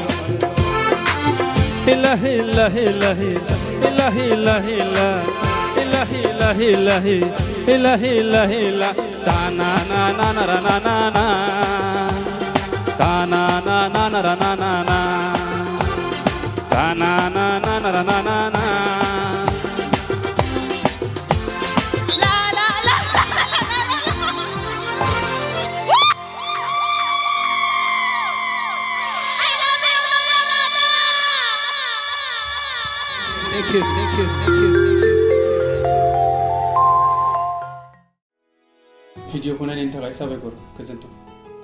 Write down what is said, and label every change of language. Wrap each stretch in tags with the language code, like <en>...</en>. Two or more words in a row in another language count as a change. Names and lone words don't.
<en>हिला हिला हिला हिला हिला हिला हिला हिला हिला हिला हिला हिला ta na na na na na na na ta na na na na na na na ta na na na na na na na la la la la la I love you thank you thank you thank you</en> <brx>भिडिअखौ नायनायनि थाखाय साबायखर गोजोन्थों।</brx>